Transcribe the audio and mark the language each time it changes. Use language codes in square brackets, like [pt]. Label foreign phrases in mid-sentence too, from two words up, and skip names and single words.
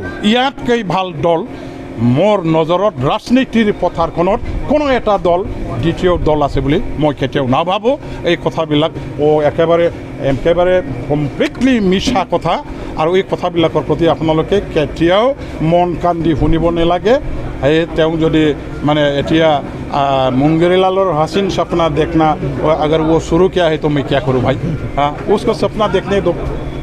[as] ইয়াতকৈ ভাল দল মোৰ নজৰত ৰাজনীতিৰ পথাৰখনত কোনো এটা দল, দ্বিতীয় দল আছে বুলি মই কেতিয়াও নাভাবোঁ। এই কথাবিলাক একেবাৰে কমপ্লিটলি মিছা কথা, আৰু এই কথাবিলাকৰ প্ৰতি আপোনালোকে কেতিয়াও মন কাণ দি শুনিব নালাগে। তেওঁ যদি মানে এতিয়া [hi] मुंगेरीलाल हसीन सपना देखना, अगर वो शुरू किया है तो मैं क्या करूँ भाई? हाँ, उसको सपना देखने दो।